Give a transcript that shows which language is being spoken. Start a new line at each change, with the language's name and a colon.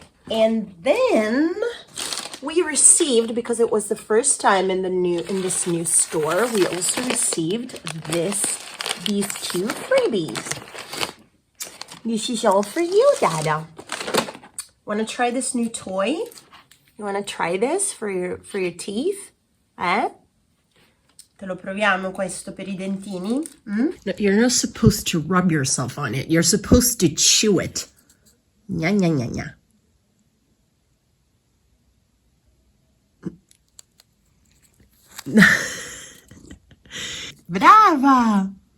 English: And then we received, because it was the first time in this new store, we also received these 2 freebies. This is all for you, Dada. Want to try this new toy? You want to try this for your teeth?
Italian: Te lo proviamo questo per I dentini?
English: No, you're not supposed to rub yourself on it. You're supposed to chew it. Nya, nya, nya, nya.
Italian: Brava!